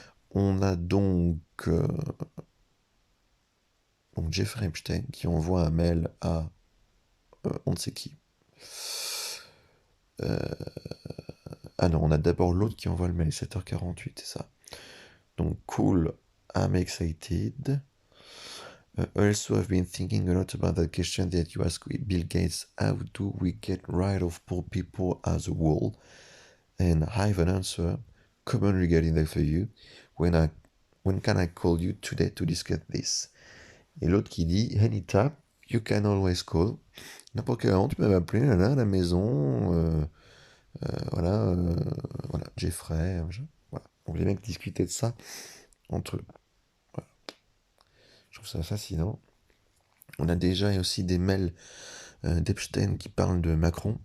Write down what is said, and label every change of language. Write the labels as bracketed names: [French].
[French] On a donc Jeffrey Epstein qui envoie un mail à on ne sait qui. Ah non, on a d'abord l'autre qui envoie le mail, 7h48, c'est ça. [English] Donc cool, I'm excited. Also, I've been thinking a lot about that question that you asked Bill Gates. How do we get rid of poor people as a whole? And I have an answer, common regarding that for you. When can I call you today to discuss this? [French] Et l'autre qui dit, [English] anytime, you can always call. [French] N'importe quel moment, tu peux m'appeler là, à la maison. Voilà, voilà, Jeffrey. Voilà. Donc les mecs discutaient de ça entre eux. Voilà. Je trouve ça fascinant. On a déjà aussi des mails d'Epstein qui parlent de Macron.